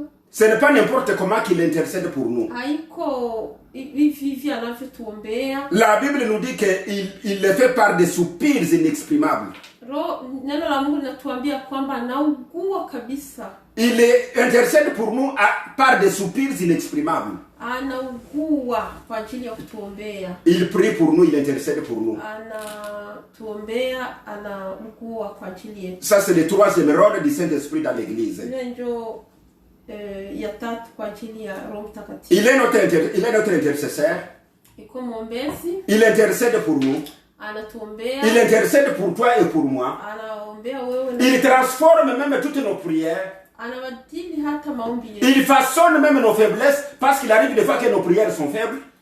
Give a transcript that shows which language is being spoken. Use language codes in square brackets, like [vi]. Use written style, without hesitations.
[fr] Ce n'est pas n'importe comment qu'il intercède pour nous. [sw] Haiko hivi anavyotuombea. [fr] La Bible nous dit qu'il le fait par des soupirs inexprimables. [sw] Neno la Mungu linatuambia kwamba anaugua kabisa. [fr] Il intercède pour nous par des soupirs inexprimables. [sw] Anaugua kwa ajili ya kutuombea. [fr] Il prie pour nous, il intercède pour nous. [sw] Anatuombea, anaugua kwa ajili yetu. [fr] Ça c'est le troisième rôle du Saint-Esprit dans l'église. [sw] Ndio ya tatu kwa ajili ya Roho Mtakatifu. [fr] Il est notre intercesseur. [sw] iko mwombezi, [fr] il intercède pour nous, [sw] anatuombea, [fr] il intercède pour toi et pour moi, [sw] anaombea wewe na [fr] il transforme même toutes nos prières, [sw] anabadili hata maombi yetu, [fr] il façonne même nos faiblesses, parce qu'il arrive des fois que nos prières sont faibles,